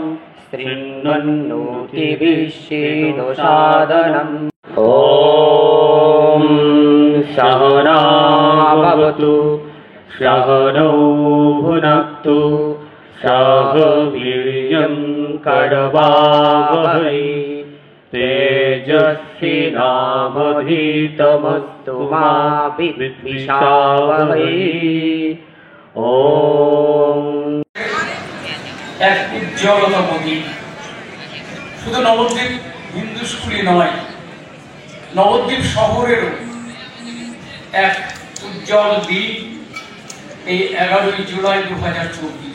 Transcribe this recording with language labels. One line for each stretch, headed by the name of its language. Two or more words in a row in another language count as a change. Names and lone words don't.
Sanskrit: शृण्वन्नोतिभिश्चेदसादनम् ॐ सहना भवतु सहनौ भुनक्तु सह वीर्यं करवावहै तेजस्विनावधीतमस्तु मा विद्विषावहै। ओम
Bangla: এক উজ্জ্বলতম দিন শুধু নবদ্বীপ হিন্দু স্কুলে নয়, নবদ্বীপ শহরেরও এক উজ্জ্বল দিন এই 11ই জুলাই 2024।